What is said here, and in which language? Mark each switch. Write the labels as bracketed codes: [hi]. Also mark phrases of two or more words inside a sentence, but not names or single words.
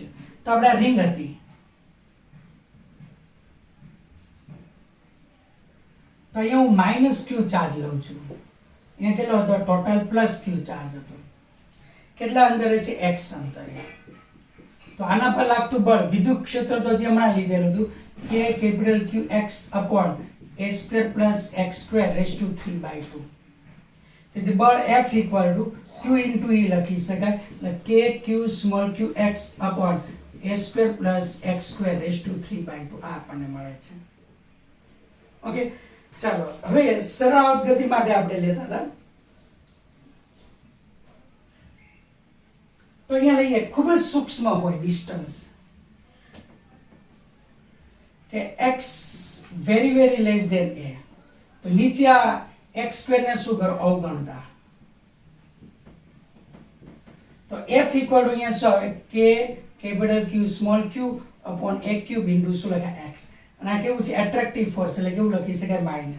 [gu] તો આપણે રિંગ હતી તો અહીંયા હું -q ચાર્જ લઉં છું. અહીંયા કેટલો હતો? ટોટલ +q ચાર્જ હતો. કેટલા અંતરે છે? x અંતરે. તો આના પર લાગતું બળ વિદ્યુત ક્ષેત્ર તો જે હમણાં લીધેલું હતું કે QX a² + x² [en] raised to 3/2. [gu] તેથી બળ F = q × E લખી શકાય એટલે KQ_QX a² + x² [en] raised to 3/2 [gu] આ આપણને મળે છે. ઓકે ચાલો હવે સરળ આવર્ત ગતિ માટે આપણે લેતા હતા તો અહીંયા લઈએ ખૂબ જ સૂક્ષ્મ હોય ડિસ્ટન્સ કે [en] x very less than a [gu] તો નીચે આ x² ને શું કરો? અવગણતા. તો F = અહીંયા શું આવે? KQ aq × શું લખાય? x. અને આ કેવું છે? [en] attractive force [gu] એટલે કેવું લખી શકાય? માઈનસ.